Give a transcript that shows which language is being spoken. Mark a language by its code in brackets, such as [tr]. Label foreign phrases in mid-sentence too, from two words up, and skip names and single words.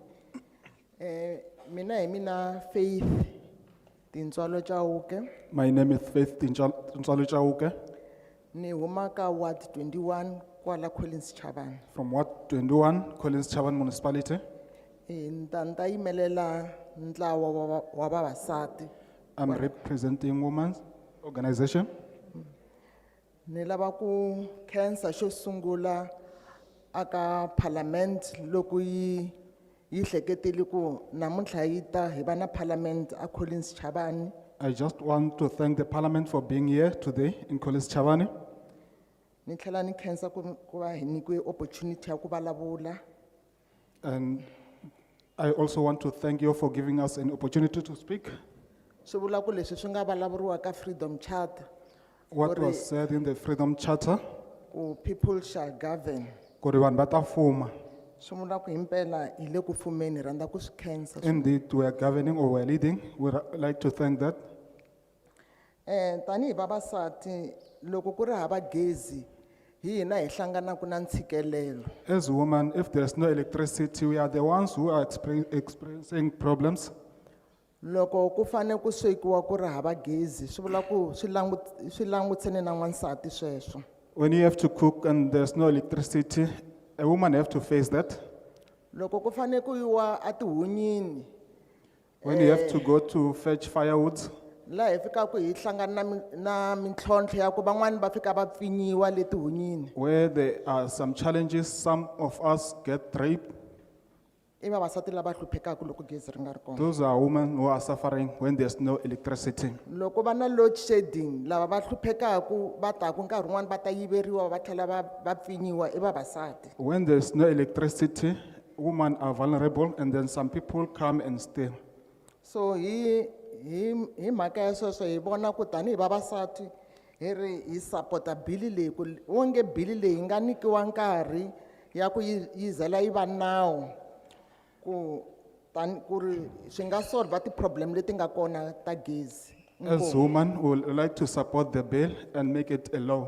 [ts] mina Faith Tintswalo Chauke, [en] My name is Faith Tintswalo Chauke [ts] ni huma ka Ward 21 kwala Collins Chabane. [en] from Ward 21, Collins Chaban Municipality. [ts] Ntanta yimelela ntlawa wa vavasati. [en] I'm representing women's organization. [ts] Ni lava ku khensa xo sungula aka parliament loko yi hleketile ku namuntlha yi ta hi va na parliament a Collins Chabane. [en] I just want to thank the parliament for being here today in Collins Chabane. [ts] Ni tlhela ni khensa ku va hi nyikiwe opportunity ya ku vulavula. [en] And I also want to thank you for giving us an opportunity to speak. [ts] Swi vula ku leswi swi nga vulavuriwa ka Freedom Charter. [en] What was said in the Freedom Charter, Ku people shall govern. [ts] kuri vanhu va ta fuma. Swi vula ku himpela hi le ku fumeni hi rhandza ku swi khensa. [en] Indeed, we are governing or we are leading. We'd like to thank that. [ts] Tanihi vavasati loko ku ri hava gezi hi hina hi hlanganaku na ntshikelelo. [en] As women, if there's no electricity, we are the ones who are experiencing problems. [ts] Loko ku fane ku swekiwa ku ri hava gezi swi vula ku swi langutsene na n'wansati sweswo. [en] When you have to cook and there's no electricity, a woman have to face that. [ts] Loko ku fane ku yiwa a tihunyini [en] When you have to go to fetch firewood, [ts] la hi fikaku hi hlangana na mintlhontlho ya ku van'wani va fika va pfinyiwa le tihunyini. [en] where there are some challenges, some of us get raped. [ts] I vavasati lava hluphekaku loko gezi ri nga ri kona. [en] Those are women who are suffering when there's no electricity. [ts] Loko va na [en] load shedding [ts] lava va hluphekaku va taku nkarhi wun'wani va ta yiveriwa va tlhela va pfinyiwa I vavasati. [en] When there's no electricity, women are vulnerable and then some people come and steal. [ts] So hi mhaka ya sweswo hi vona ku tanihi vavasati hi ri hi sapota bili leyi ku onge bili leyi yi nga nikiwa nkarhi ya ku yi zela yi va nawu ku ri swi nga solve ti-problem leti nga kona ta gezi. [en] As women, we would like to support the bill and make it a law.